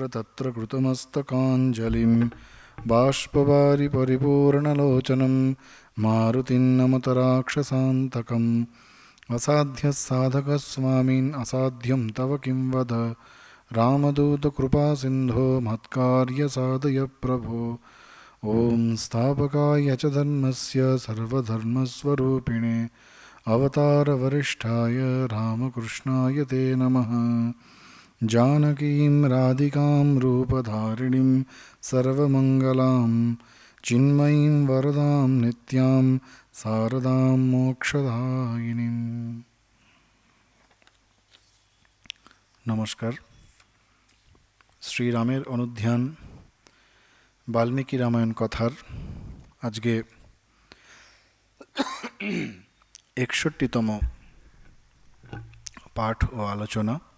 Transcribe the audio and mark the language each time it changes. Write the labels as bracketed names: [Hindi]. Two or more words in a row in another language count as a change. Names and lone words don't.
[Sanskrit] तत्र कृतमस्तकाञ्जलिं बाष्पवारि परिपूर्णलोचनं मारुतिं नमत राक्षसान्तकम् असाध्यसाधकस्वामिन् असाध्यं तव किं वद रामदूतकृपासिन्धो मत्कार्यसाधय प्रभो ॐ स्थापकाय च धर्मस्य सर्वधर्मस्वरूपिणे अवतारवरिष्ठाय रामकृष्णाय ते नमः। जानकीं राधिकां रूपधारिणीं सर्वमङ्गलां चिन्मयीं वरदां नित्यां शारदां मोक्षदायिनीं। नमस्कार। [Bangla] শ্রীরামের অনুধ্যান বাল্মীকি রামায়ণ কথার আজকে 61তম পাঠ ও আলোচনা।